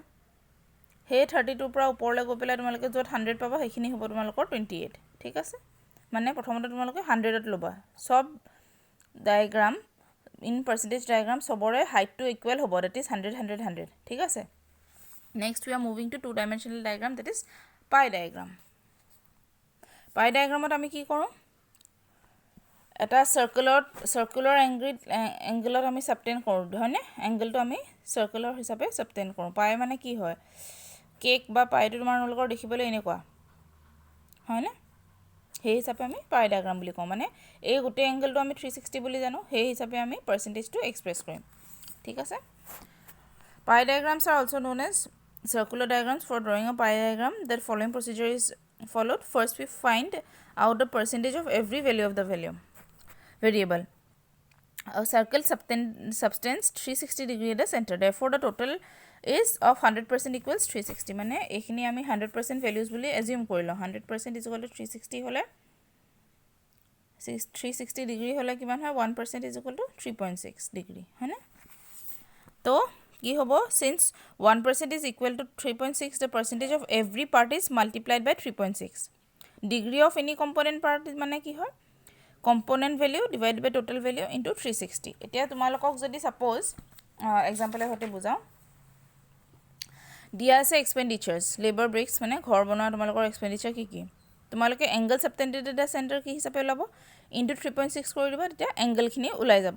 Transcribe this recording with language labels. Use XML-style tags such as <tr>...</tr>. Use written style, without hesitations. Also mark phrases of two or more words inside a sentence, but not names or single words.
<as>সেই 32ৰ পৰা ওপৰলৈ গৈ পেলাই তোমালোকে য'ত 100 পাবা সেইখিনি হ'ব তোমালোকৰ 28, ঠিক আছে। মানে প্ৰথমতে তোমালোকে 100ত ল'বা।</as> <en>sub diagram in percentage diagram</en> <as>চবৰে হাইটটো ইকুৱেল হ'ব,</as> <en>that is 100 100 100,</en> <as>ঠিক আছে।</as> <en>next we are moving to 2-dimensional diagram, that is pie diagram.</en> <as>পাই ডায়েগ্ৰামত আমি কি কৰোঁ, এটা</as> <en>circular angle</en> <as>আমি ছাবটেণ্ড কৰোঁ, হয়নে? এংগলটো আমি চাৰ্কুলাৰ হিচাপে ছাবটেণ্ড কৰোঁ। পাই মানে কি হয়, কেক বা পাইটো তোমালোকৰ দেখিবলৈ এনেকুৱা, হয়নে? সেই হিচাপে আমি পাই ডায়েগ্ৰাম বুলি কওঁ। মানে এই গোটেই এংগলটো আমি 360 বুলি জানো, সেই হিচাপে আমি পাৰ্চেণ্টেজটো এক্সপ্ৰেছ কৰিম, ঠিক আছে।</as> <en>pie diagrams are also known as circular diagrams. For drawing a pie diagram, the following procedure is followed. First, we find out the percentage of every value of the variable. A circle subtends 360 degree at the center. Therefore, the total is of 100% equals 360.</en> <as>মানে এইখিনি আমি</as> <en>100% values</en> <as>বুলি assume কৰিলোঁ।</as> <en>100% is equal to 360</en> <as>হ'লে 360 ডিগ্ৰী হ'লে কিমান হয়,</as> <en>1% is equal to 3.6</en> <as>ডিগ্ৰী, হয়নে? তো কি হ'ব,</as> <en>since 1% is equal to 3.6, the percentage of every part is multiplied by 3.6. Degree of any component part</en> <as>মানে কি হয়,</as> <en>component value divided by total value into 360.</en> <as>এতিয়া তোমালোকক যদি</as> <en>suppose example</en> <as>সৈতে বুজাওঁ, দিয়া আছে এক্সপেণ্ডিচাৰ্ছ,</as> <en>labour bricks</en> <as>মানে ঘৰ বনোৱা তোমালোকৰ এক্সপেণ্ডিচাৰ কি কি, তোমালোকে</as> <en>angle subtended at the center</en> <as>কি হিচাপে ওলাব, ইনটু 3.6 কৰি দিবা, তেতিয়া এংগলখিনি ওলাই যাব।</as>